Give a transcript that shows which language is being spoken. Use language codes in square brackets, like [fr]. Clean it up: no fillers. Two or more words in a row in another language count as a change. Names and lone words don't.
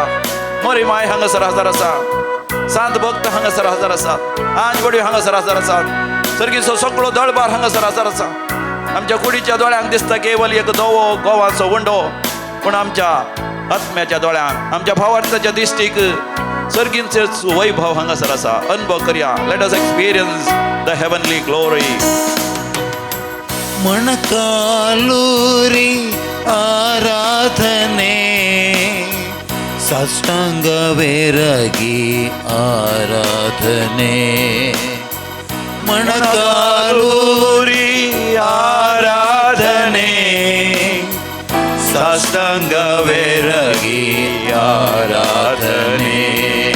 [kok] मोरी माय हांगासर हजर आसा, सांत भक्त हांगासर हजर आसात, आंजवडी हांगासर हजर आसात, सर्गीचो सगळो दळबार हांगासर हजर आसा. आमच्या कुडीच्या दोळ्यांक दिसता केवल एक धवो गोवाचो वंडो, पूण आमच्या आत्म्याच्या दोळ्यांक, आमच्या भावार्थाच्या दिश्टीक सर्गींचे वैभव हांगासर आसा. अनुभव करया. [en] Let us experience the heavenly glory. [kn] ಮೊಣಕಾಲೂರಿ ಆರಾಧನೆ, ಸಾಷ್ಟಾಂಗವೆರಗಿ ಆರಾಧನೆ. ಮೊಣಕಾಲೂರಿ ಆರಾಧನೆ, ಸಾಷ್ಟಾಂಗವೆರಗಿ ಆರಾಧನೆ.